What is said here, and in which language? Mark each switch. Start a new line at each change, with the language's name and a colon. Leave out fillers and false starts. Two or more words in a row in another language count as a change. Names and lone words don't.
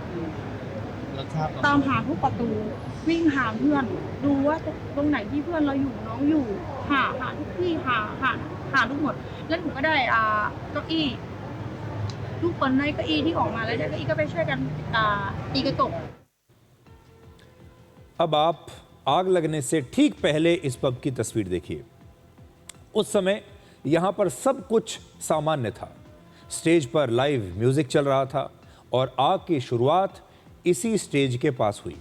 Thai: แล้วทราบ ตามหาทุกประตูวิ่งหาเพื่อนดูว่าตรงไหนที่เพื่อนเราอยู่น้องอยู่หาทุกที่หาทุกหมดแล้วหนูก็ได้เก้าอี้ทุกคนได้เก้าอี้ที่ออกมาแล้วได้เก้าอี้ก็ไปช่วยกันตีกระจก
Hindi: अब आप आग लगने से ठीक पहले इस पब की तस्वीर देखिए। उस समय यहां पर सब कुछ सामान्य था। स्टेज पर
English: live music
Hindi: चल रहा था और आग की शुरुआत इसी स्टेज के पास हुई।